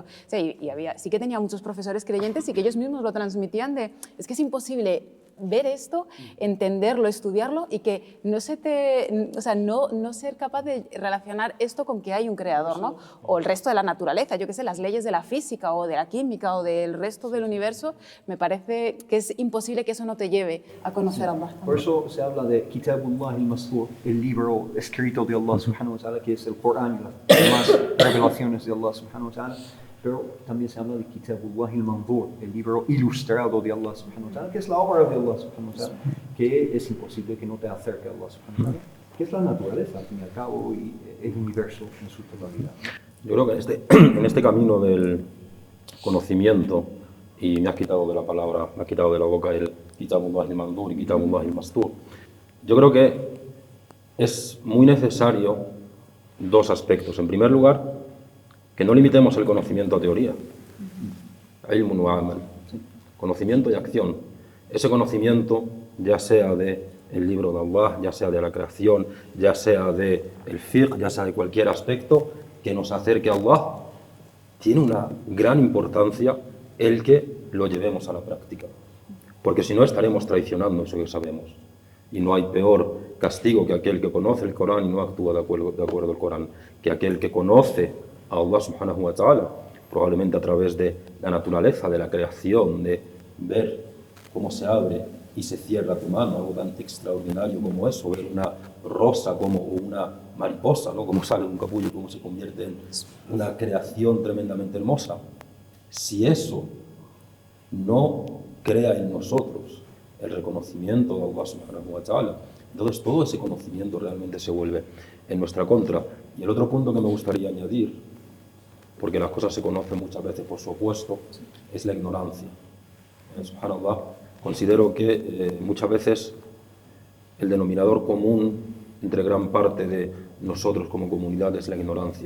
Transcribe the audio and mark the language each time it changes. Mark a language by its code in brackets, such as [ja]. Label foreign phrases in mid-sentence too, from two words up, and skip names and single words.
[es] O sea, sí que tenía muchos profesores creyentes y que ellos mismos lo transmitían de, es que es imposible ver esto, entenderlo, estudiarlo y que no ser capaz de relacionar esto con que hay un creador, ¿no? O el resto de la naturaleza, yo qué sé, las leyes de la física o de la química o del resto del universo, me parece que es imposible que eso no te lleve a conocer a Allah. Por eso se habla de [ar] كتاب الله المستور, [es] el libro escrito de [ar] الله سبحانه وتعالى, [es] que es el Corán, las demás revelaciones de [ar] الله سبحانه وتعالى. [es] Pero también se habla de [ar] كتاب الله المنظور, [es] el libro ilustrado de [ar] الله سبحانه وتعالى, [es] que es la obra de [ar] الله سبحانه وتعالى, [es] que es imposible que no te acerque a [ar] الله سبحانه وتعالى, [es] que es la naturaleza, al fin y al cabo, y el universo en su totalidad. Yo creo que en este camino del conocimiento, y me has quitado de la palabra, me has quitado de la boca el [ar] كتاب الله المنظور [es] y [ar] كتاب الله المستور, [es] yo creo que es muy necesario dos aspectos. En primer lugar, que no limitemos el conocimiento a teoría, [ar] علم وعمل, [es] conocimiento y acción. Ese conocimiento, ya sea del libro de Allah, ya sea de la creación, ya sea del fiqh, ya sea de cualquier aspecto que nos acerque a Allah, tiene una gran importancia el que lo llevemos a la práctica. Porque si no, estaremos traicionando eso que sabemos. Y no hay peor castigo que aquel que conoce el Corán y no actúa de acuerdo al Corán, que aquel que conoce a [ar] الله سبحانه وتعالى, [es] probablemente a través de la naturaleza, de la creación, de ver cómo se abre y se cierra tu mano, algo tan extraordinario como eso, ver una rosa como una mariposa, ¿no? Cómo sale un capullo, cómo se convierte en una creación tremendamente hermosa. Si eso no crea en nosotros el reconocimiento de [ar] الله سبحانه وتعالى, [es] entonces todo ese conocimiento realmente se vuelve en nuestra contra. Y el otro punto que me gustaría añadir, porque las cosas se conocen muchas veces por su opuesto, es la ignorancia. Subhanallah, considero que muchas veces el denominador común entre gran parte de nosotros como comunidad es la ignorancia.